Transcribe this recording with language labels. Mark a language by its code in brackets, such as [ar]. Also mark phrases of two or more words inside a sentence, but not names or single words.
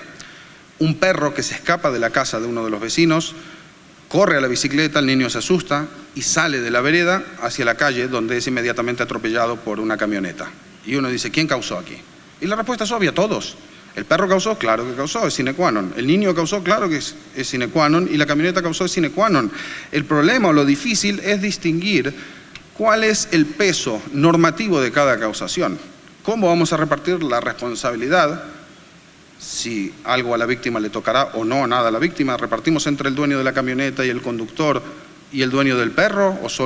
[es] Un perro que se escapa de la casa de uno de los vecinos corre a la bicicleta, el niño se asusta y sale de la vereda hacia la calle, donde es inmediatamente atropellado por una camioneta. Y uno dice, ¿quién causó aquí? Y la respuesta es obvia, todos. ¿El perro causó? Claro que causó, es [la] sine qua non. [es] ¿El niño causó? Claro que es [la] sine qua non. [es] Y la camioneta causó, es [la] sine qua non. [es] El problema o lo difícil es distinguir cuál es el peso normativo de cada causación. ¿Cómo vamos a repartir la responsabilidad? Si algo a la víctima le tocará o no nada a la víctima. ¿Repartimos entre el dueño de la camioneta y el conductor y el dueño del perro?